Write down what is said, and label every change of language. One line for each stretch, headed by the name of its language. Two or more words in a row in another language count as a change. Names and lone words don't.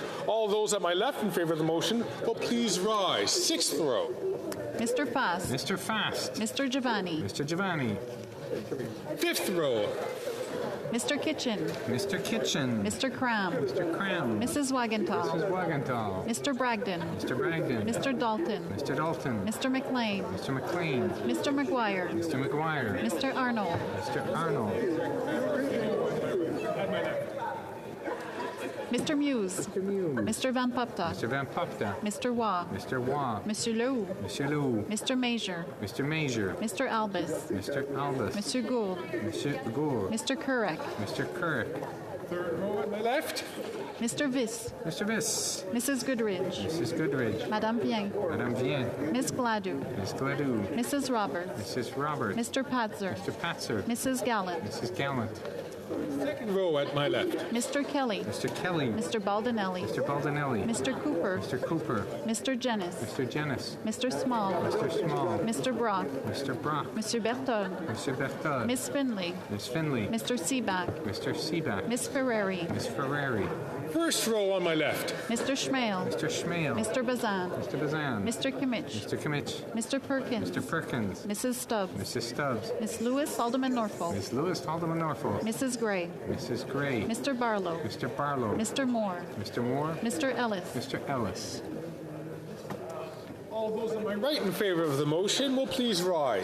English: All those at my left in favor of the motion will please rise. 6th row. Mr. Fast. Mr. Fast. Mr. Giovanni. Mr. Giovanni. 5th row. Mr. Kitchen. Mr. Kitchen. Mr. Cram. Mr. Cram. Mrs. Wagenthal. Mrs. Wagenthal. Mr. Bragdon. Mr. Bragdon. Mr. Dalton. Mr. Dalton. Mr. McLean. Mr. McLean. Mr. McGuire. Mr. McGuire. Mr. Arnold. Mr. Arnold. Mr. Muse. Mr. Muse. Mr. Van Popta. Mr. Van Popta. Mr. Waugh. Mr. Waugh. Monsieur Leroux. Monsieur Leroux. Mr. Major. Mr. Major. Mr. Albus. Mr. Albus. Monsieur Gould. Monsieur Gould. Mr. Kurek. Mr. Kurek. 3rd row at my left. Mr. Viss. Mr. Viss. Mrs. Goodridge. Mrs. Goodridge. Madame Bien. Madame Bien. Miss Gladue. Miss Gladue. Mrs. Roberts. Mrs. Roberts. Mr. Patzer. Mr. Patzer. Mrs. Gallant. Mrs. Gallant. 2nd row at my left. Mr. Kelly. Mr. Kelly. Mr. Baldinelli. Mr. Baldinelli. Mr. Cooper. Mr. Cooper. Mr. Jennis. Mr. Jennis. Mr. Small. Mr. Small. Mr. Brock. Mr. Brock. Mr. Berthold. Mr. Berthold. Miss Finley. Miss Finley. Mr. Seaback. Mr. Seaback. Miss Ferrari. Miss Ferrari. 1st row on my left. Mr. Schmale. Mr. Schmale. Mr. Bazan. Mr. Bazan. Mr. Kimmich. Mr. Kimmich. Mr. Perkins. Mr. Perkins. Mrs. Stubbs. Mrs. Stubbs. Miss Lewis, Alderman Norfolk. Miss Lewis, Alderman Norfolk. Mrs. Gray. Mrs. Gray. Mr. Barlow. Mr. Barlow. Mr. Moore. Mr. Moore. Mr. Ellis. Mr. Ellis. All those on my right in favor of the motion will please rise.